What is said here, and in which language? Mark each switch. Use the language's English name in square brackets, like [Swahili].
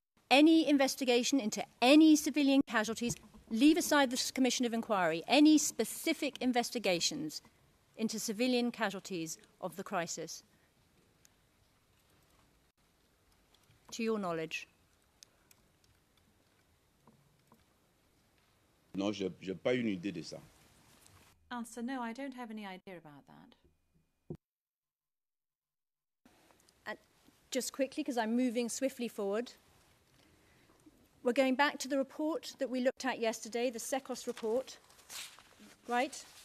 [English] Any investigation into any civilian casualties, leave aside the Commission of Inquiry, any specific investigations into civilian casualties of the crisis, to your knowledge? [French] Non, j'ai pas une idée de ça. [English] Answer, no, I don't have any idea about that. just quickly, because I'm moving swiftly forward. We're going back to the report that we looked at yesterday, the SECOS report. Right?